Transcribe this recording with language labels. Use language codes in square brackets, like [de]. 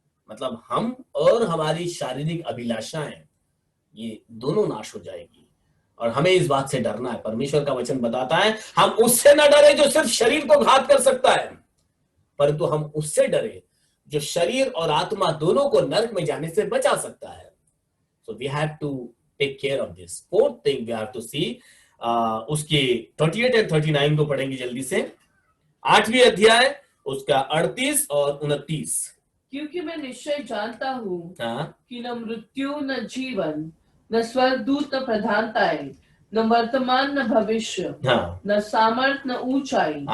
[hi] मतलब हम और हमारी शारीरिक अभिलाषाएं ये दोनों नाश हो जाएगी और हमें इस बात से डरना है। परमेश्वर का वचन बताता है हम उससे न डरे जो सिर्फ शरीर को घात कर सकता है, परंतु हम उससे डरे जो शरीर और आत्मा दोनों को नरक में जाने से बचा सकता है। [en] So we have to take care of this. Fourth thing we have to see, [hi] उसके 28 और 39 को पढ़ेंगे जल्दी से। 8वीं अध्याय उसका 38 और 29। क्योंकि मैं निश्चय जानता हूँ कि न मृत्यु न जीवन न स्वर्गदूत न प्रधानताएं न वर्तमान न भविष्य न सामर्थ न ऊंचाई